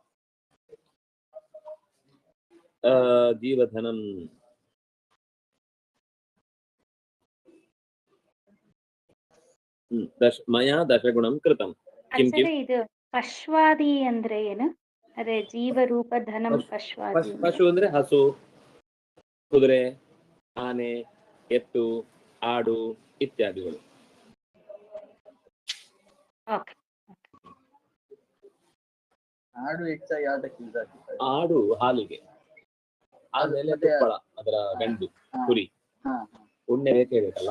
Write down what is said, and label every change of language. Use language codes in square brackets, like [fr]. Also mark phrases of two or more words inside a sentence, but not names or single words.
[sa] ಜೀವಧನಂ ಮಯಾ ದಶಗುಣಂ ಕೃತಂ. [kn] ಇದು ಪಶ್ವಾದಿ ಅಂದ್ರೆ ಏನು? [sa] ಅದೇ ಜೀವರೂಪ ಧನಂ ಪಶ್ವಾದಿ. [kn] ಪಶು ಅಂದ್ರೆ ಹಸು, ಕುದುರೆ, ಆನೆ, ಎತ್ತು, ಆಡು ಇತ್ಯಾದಿಗಳು. ಆಡು ಹೆಚ್ಚಾಗಿ ಯಾವ್ದಕ್ಕೆ? ಆಡು ಹಾಲಿಗೆ, ಆಮೇಲೆ ತುಪ್ಪಳ, ಅದರ ಗಂಡು ಕುರಿ, ಉಣ್ಣೆ ಬೇಕೇ ಬೇಕಲ್ಲ.